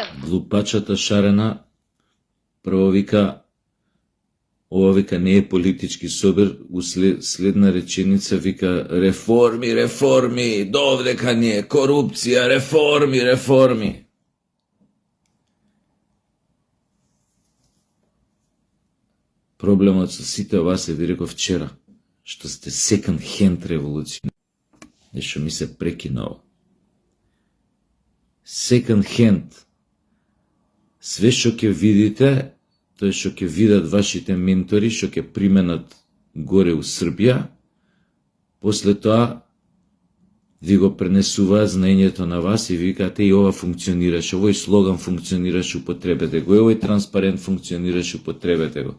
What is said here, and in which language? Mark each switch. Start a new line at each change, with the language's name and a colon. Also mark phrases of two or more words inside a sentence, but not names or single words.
Macedonian: Глупачата шарена прво вика, ова вика не е политички собир, следна реченица вика реформи, реформи, довдека не е корупција, реформи, реформи. Проблемот со сите ова се ви реков вчера, што сте
English: second hand
Macedonian: револуција. Нешто ми се прекинало.
English: Second hand.
Macedonian: Све што ќе видите, тоа што ќе видат вашите ментори, што ќе применат горе у Србија, после тоа ви го пренесуваат знаењето на вас и викате и ова функционираше, овој слоган функционираше, употребете го, и овој транспарент функционираше, употребете го.